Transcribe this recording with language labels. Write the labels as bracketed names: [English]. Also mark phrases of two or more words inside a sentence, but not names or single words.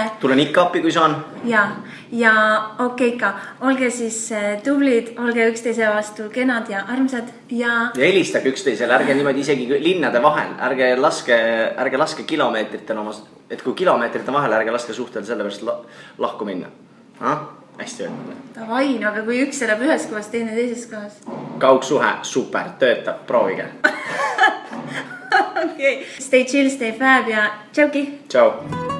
[Estonian] Tulen ikka appi, kui saan. Ja okei ka, olge siis tublid, olge üksteise vastu kenad ja armsad ja helistage üksteisele, ärge niimoodi isegi linnade vahel, ärge laske kilomeetritel oma, et kui kilomeetrite vahel, ärge laske suhtel selle pärast lahku minna. Hästi öelnud. Tavai, aga kui üks elab ühes kohas, teine teises kohas. Kaugsuhe, super, töötab, proovige. Okei. [English] Stay chill, stay fab [Estonian] ja tšauki. Tšau.